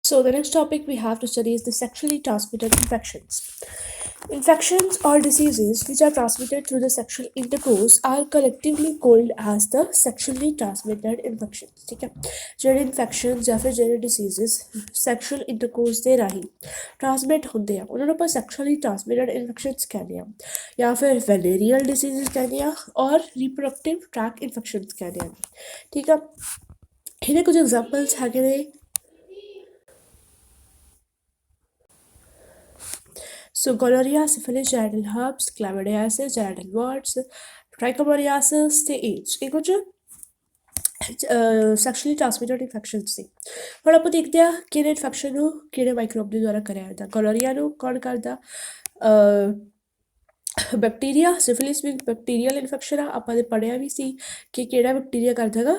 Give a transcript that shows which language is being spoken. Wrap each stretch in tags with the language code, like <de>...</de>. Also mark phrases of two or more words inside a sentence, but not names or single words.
<en>So, the next topic we have to study is the sexually transmitted infections. Infections or diseases which are transmitted through the sexual intercourse are collectively called as the sexually transmitted infections.</en> <hi>ठीक है</hi> <pa>ਜਿਹੜੇ ਇਨਫੈਕਸ਼ਨਸ ਜਾਂ ਫਿਰ ਜਿਹੜੇ</pa> <en>diseases sexual intercourse</en> <pa>ਦੇ ਰਾਹੀਂ ਟ੍ਰਾਂਸਮਿਟ ਹੁੰਦੇ ਆ ਉਹਨਾਂ ਨੂੰ ਆਪਾਂ</pa> <en>sexually transmitted infections</en> <pa>ਕਹਿੰਦੇ ਆ ਜਾਂ ਫਿਰ</pa> <en>venereal diseases</en> <pa>ਕਹਿੰਦੇ ਆ ਔਰ</pa> <en>reproductive tract infections</en> <pa>ਕਹਿੰਦੇ ਆ ਠੀਕ ਆ ਇਹਦੇ ਕੁਝ ਐਗਜ਼ਾਮਪਲਸ ਹੈਗੇ ਨੇ</pa> <en>So gonorrhea, syphilis, genital herpes, chlamydiasis, genital warts, trichomoniasis</en> <pa>ਤੇ AIDS ਇਹ ਕੁਝ</pa> <en>sexually transmitted infection ਸੀ।</en> <pa>ਹੁਣ ਆਪਾਂ ਦੇਖਦੇ ਹਾਂ ਕਿਹੜੇ ਇਨਫੈਕਸ਼ਨ ਨੂੰ ਕਿਹੜੇ ਮਾਈਕਰੋਬ ਦੇ ਦੁਆਰਾ ਕਰਿਆ ਜਾਂਦਾ। ਗੋਨੋਰੀਆ ਨੂੰ ਕੌਣ ਕਰਦਾ? ਬੈਕਟੀਰੀਆ। ਸਿਫਿਲਿਸ ਵੀ</pa> <en>bacterial infection</en> <pa>ਆ, ਆਪਾਂ ਨੇ ਪੜ੍ਹਿਆ ਵੀ ਸੀ ਕਿ ਕਿਹੜਾ ਬੈਕਟੀਰੀਆ ਕਰਦਾ ਹੈਗਾ।</pa>